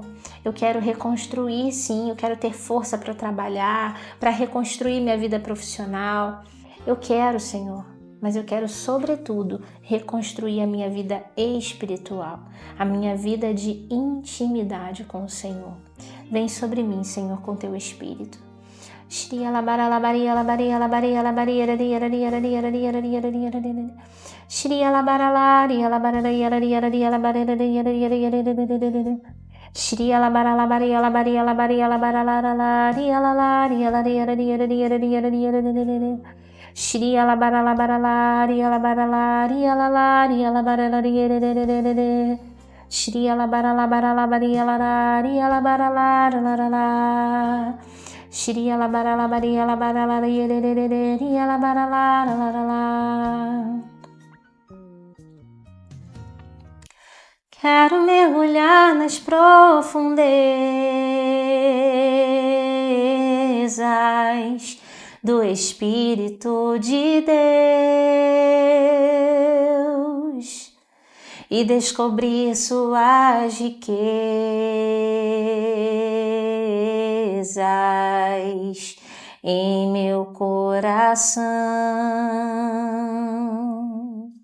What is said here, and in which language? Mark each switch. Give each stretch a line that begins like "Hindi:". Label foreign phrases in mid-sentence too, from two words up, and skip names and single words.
Portuguese: Eu quero reconstruir, sim, eu quero ter força para trabalhar, para reconstruir minha vida profissional. Eu quero, Senhor, mas eu quero, sobretudo, reconstruir a minha vida espiritual, a minha vida de intimidade com o Senhor. Vem sobre mim, Senhor, com teu Espírito. Shri alabara labaria labaria labaria labaria raria raria raria raria raria raria raria. Shri alabara laria labara raria raria raria labara raria raria raria. Shri alabara labaria labaria labaria labara laria laria laria raria raria raria raria. Shri alabara labara laria labara laria laria labara raria raria. Shri alabara labara labaria laria labara laria. Shri alabara labaria labara laria raria labara laria. Quero mergulhar nas profundezas do Espírito de Deus e descobrir suas riquezas em meu coração.